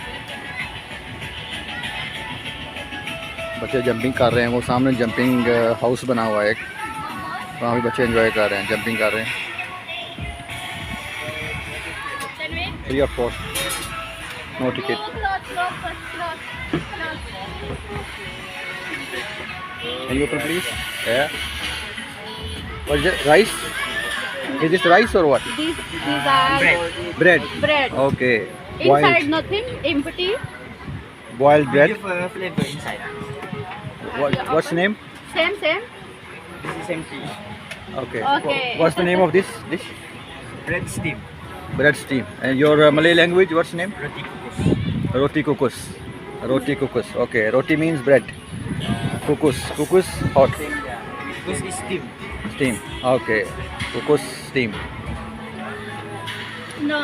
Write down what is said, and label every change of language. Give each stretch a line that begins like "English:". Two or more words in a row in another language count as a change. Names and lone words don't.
Hindi: बच्चे जंपिंग कर रहे हैं, वो सामने
English: jumping house
Hindi: बना हुआ है एक, वहाँ भी बच्चे एंजॉय कर रहे हैं, जंपिंग कर रहे हैं।
English: free of cost, no ticket. Can you open please? Yeah. What is it? Rice? Is this rice or what? These are Bread. bread. Okay. Inside nothing, empty. Boiled bread. Give a flavor inside. What's the name? Same. This is empty. Okay. Okay. What's the name of this dish? Bread steam. Bread steam. And your Malay language, what's the name?
Malay: Roti kukus. Roti kukus. Roti kukus. Okay. Roti
English: means bread.
Malay: Kukus. Kukus hot.
English: Kukus is steam. Steam. Okay. Kukus steam. No.